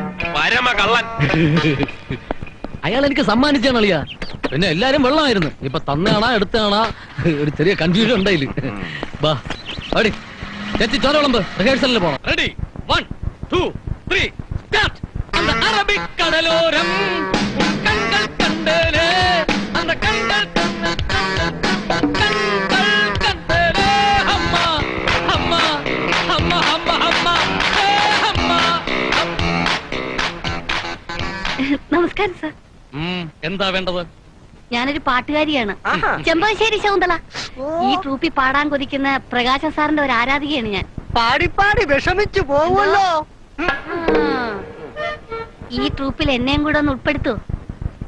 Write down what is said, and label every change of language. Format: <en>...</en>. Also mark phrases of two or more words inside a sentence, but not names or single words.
<ml>പരമ കള്ളൻ. അയാൾ എനിക്ക് സമ്മാനിച്ചാണ് അളിയാ. പിന്നെ എല്ലാരും വെള്ളമായിരുന്നു. ഇപ്പൊ തന്നാണാ എടുത്താണാ ഒരു ചെറിയ കൺഫ്യൂഷൻ ഉണ്ടായില്ല. ബാ അടി ചേച്ചി, ചോരവിളമ്പ്. റിഹേഴ്സലിന് പോണം. റെഡി? 1, 2, 3 സ്റ്റാർട്ട്.</ml> <ta>அந்த அரபிக்கடலோரம் கண்கள் கண்டேனே, அந்த கண்கள் கண்டேனே. அம்மா அம்மா அம்மா அம்மா அம்மா அம்மா.</ta> <ml>നമസ്കാരം സർ. എന്താ വേണ്ടത്? ഞാനൊരു പാട്ടുകാരിയാണ്, ചെമ്പകശ്ശേരി ശകുന്തള. ഈ ട്രൂപ്പിൽ പാടാൻ കൊതിക്കുന്ന പ്രകാശ സാറിന്റെ ഒരു ആരാധികയാണ് ഞാൻ. പാടിപ്പാടി വിഷമിച്ചു പോവുമല്ലോ. ഈ ട്രൂപ്പിൽ എന്നെയും കൂടെ ഒന്ന് ഉൾപ്പെടുത്തൂ.</ml>